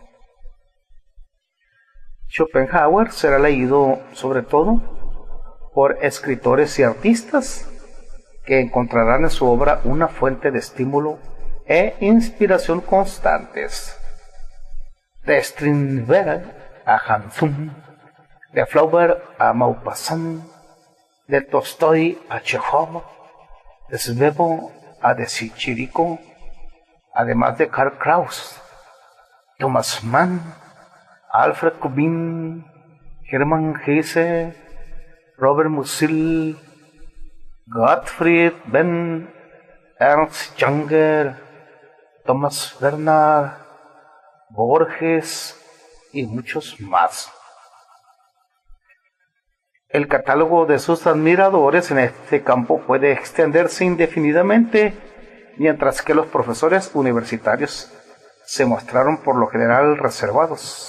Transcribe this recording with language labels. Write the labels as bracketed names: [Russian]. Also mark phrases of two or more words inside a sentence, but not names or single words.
[Spanish] Schopenhauer será leído sobre todo por escritores y artistas que encontrarán en su obra una fuente de estímulo e inspiración constantes. De Strindberg a Hansun, de Flaubert a Maupassant, de Tolstoy a Chekhov, de Svevo a de Chirico, además de Karl Kraus, Thomas Mann, Alfred Kubin, Hermann Hesse, Robert Musil, Gottfried Benn, Ernst Jünger, Thomas Bernhard, Borges y muchos más. El catálogo de sus admiradores en este campo puede extenderse indefinidamente, mientras que los profesores universitarios se mostraron por lo general reservados.